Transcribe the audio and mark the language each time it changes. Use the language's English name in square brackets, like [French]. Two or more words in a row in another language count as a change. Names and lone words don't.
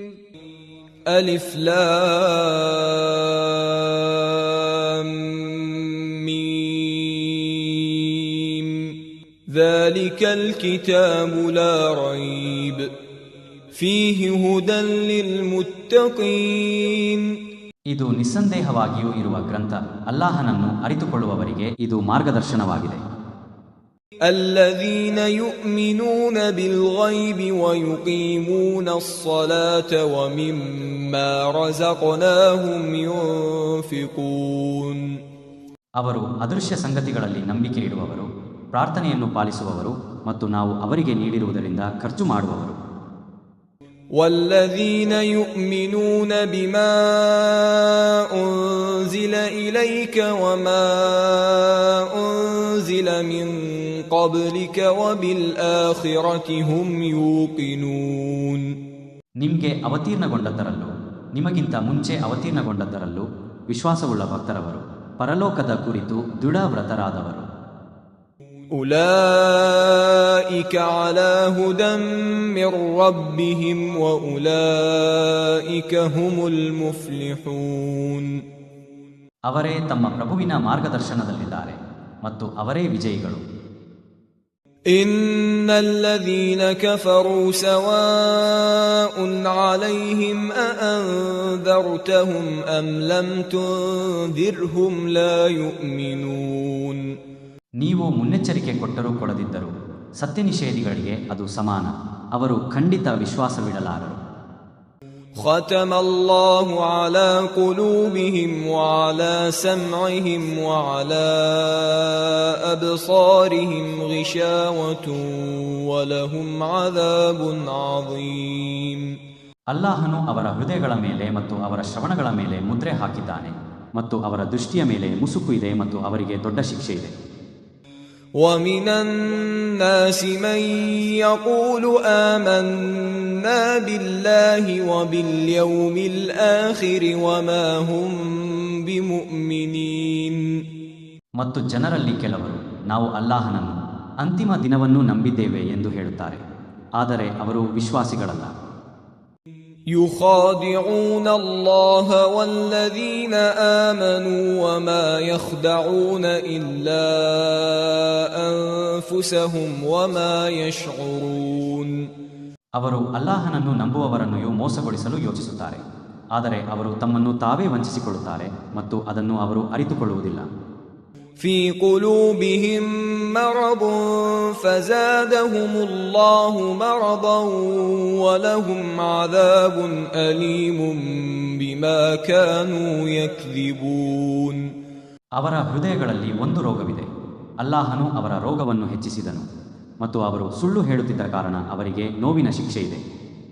[Arabic] ألف لام ميم ذلك الكتاب لا ريب فيه هدى للمتقين. [Kannada] ಇದು ನಿಸ್ಸಂದೇಹವಾಗಿಯೂ ಇರುವ ಗ್ರಂಥ, ಅಲ್ಲಾಹನನ್ನು ಅರಿತುಕೊಳ್ಳುವವರಿಗೆ ಇದು ಮಾರ್ಗದರ್ಶನವಾಗಿದೆ. [Arabic] الذين يؤمنون بالغيب ويقيمون الصلاة ومما رزقناهم ينفقون. [Kannada] ಅವರು ಅದೃಶ್ಯ ಸಂಗತಿಗಳಲ್ಲಿ ನಂಬಿಕೆ ಇಡುವವರು, ಪ್ರಾರ್ಥನೆಯನ್ನು ಪಾಲಿಸುವವರು ಮತ್ತು ನಾವು ಅವರಿಗೆ ನೀಡಿರುವುದರಿಂದ ಖರ್ಚು ಮಾಡುವವರು. [Arabic] والذين يؤمنون بما أنزل إليك وما أنزل من قبلك وبالآخرة هم يوقنون. [Kannada] ನಿಮಗೆ ಅವತೀರ್ಣಗೊಂಡದ್ದರಲ್ಲೂ ನಿಮಗಿಂತ ಮುಂಚೆ ಅವತೀರ್ಣಗೊಂಡದ್ದರಲ್ಲೂ ವಿಶ್ವಾಸವುಳ್ಳ ಭಕ್ತರವರು, ಪರಲೋಕದ ಕುರಿತು ದೃಢವ್ರತರಾದವರು. [Arabic] أولئك على هدى من ربهم وأولئك هم المفلحون. [Kannada] ಅವರೇ ತಮ್ಮ ಪ್ರಭುವಿನ ಮಾರ್ಗದರ್ಶನದಲ್ಲಿದ್ದಾರೆ ಮತ್ತು ಅವರೇ ವಿಜಯಿಗಳು. [Arabic] إن الذين كفروا سواء عليهم أأنذرتهم أم لم تنذرهم لا يؤمنون. [Kannada] ನೀವು ಮುನ್ನೆಚ್ಚರಿಕೆ ಕೊಟ್ಟರೂ ಕೊಡದಿದ್ದರೂ ಸತ್ಯ ನಿಷೇಧಿಗಳಿಗೆ ಅದು ಸಮಾನ, ಅವರು ಖಂಡಿತ ವಿಶ್ವಾಸವಿಡಲಾರರು. [Arabic] ختم الله على قلوبهم وعلى سمعهم وعلى أبصارهم غشاوة ولهم عذاب عظيم. [Kannada] ಅಲ್ಲಾಹನು ಅವರ ಹೃದಯಗಳ ಮೇಲೆ ಮತ್ತು ಅವರ ಶ್ರವಣಗಳ ಮೇಲೆ ಮುದ್ರೆ ಹಾಕಿದ್ದಾನೆ ಮತ್ತು ಅವರ ದೃಷ್ಟಿಯ ಮೇಲೆ ಮುಸುಕು ಇದೆ ಮತ್ತು ಅವರಿಗೆ ದೊಡ್ಡ ಶಿಕ್ಷೆ ಇದೆ. [Arabic] ومن الناس من يقول آمنا بالله وباليوم الآخر وما هم بمؤمنين. [Kannada] ಮತ್ತು ಜನರಲ್ಲಿ ಕೆಲವರು ನಾವು ಅಲ್ಲಾಹನನ್ನು ಅಂತಿಮ ದಿನವನ್ನು ನಂಬಿದ್ದೇವೆ ಎಂದು ಹೇಳುತ್ತಾರೆ, ಆದರೆ ಅವರು ವಿಶ್ವಾಸಿಗಳಲ್ಲ. [Arabic] يخادعون الله والذين آمنوا وما يخدعون إلا أنفسهم وما يشعرون. [Kannada] ಅವರು ಅಲ್ಲಾಹನನ್ನು ನಂಬುವವರನ್ನು ಮೋಸಗೊಳಿಸಲು ಯೋಚಿಸುತ್ತಾರೆ, ಆದರೆ ಅವರು ತಮ್ಮನ್ನು ತಾವೇ ವಂಚಿಸಿಕೊಳ್ಳುತ್ತಾರೆ ಮತ್ತು ಅದನ್ನು ಅವರು ಅರಿತುಕೊಳ್ಳುವುದಿಲ್ಲ. [Arabic] في قلوبهم مرض فزادهم الله مرضا ولهم عذاب أليم بما كانوا يكذبون. [Kannada] ಅವರ ಹೃದಯಗಳಲ್ಲಿ ಒಂದು ರೋಗವಿದೆ, ಅಲ್ಲಾಹನು ಅವರ ರೋಗವನ್ನು ಹೆಚ್ಚಿಸಿದನು ಮತ್ತು ಅವರು ಸುಳ್ಳು ಹೇಳುತ್ತಿದ್ದ ಕಾರಣ ಅವರಿಗೆ ನೋವಿನ ಶಿಕ್ಷೆ ಇದೆ.